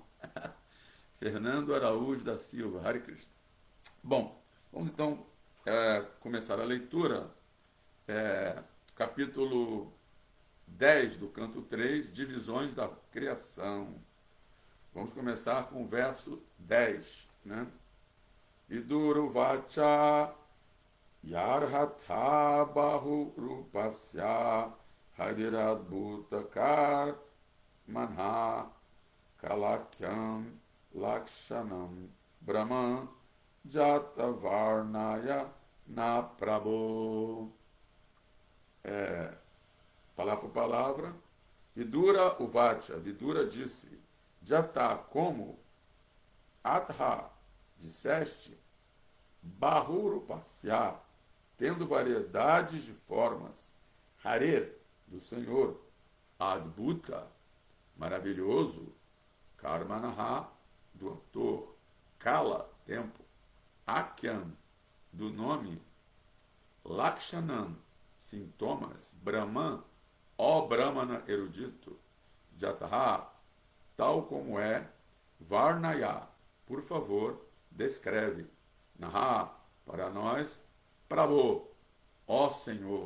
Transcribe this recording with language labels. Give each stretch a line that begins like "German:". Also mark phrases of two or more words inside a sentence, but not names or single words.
Portuguese: Fernando Araújo da Silva,
Sanskrit: Hare Krishna.
Portuguese: Bom, vamos então começar a leitura. Capítulo 10 do canto 3, Divisões da Criação. Vamos começar com o verso 10, né?
Sanskrit: Viduru vacha yarhatha bahu rupasya hadiradbhutakar manha kalakyam lakshanam brahman jata varnaya na prabho.
Portuguese: Palavra por palavra.
Sanskrit: Vidura uvacha,
Portuguese: Vidura disse, Jata, como, Atha, disseste,
Sanskrit: Bahuru pasya,
Portuguese: tendo variedades de formas, Hare, do Senhor, Adbhuta, maravilhoso, Karmanaha, do autor, Kala, tempo, Akyam, do nome, Lakshanan, sintomas, Brahman, ó Brahmana erudito, Jataha, tal como é, Varnaya, por favor, descreve, Naha, para nós, Prabhu, ó Senhor.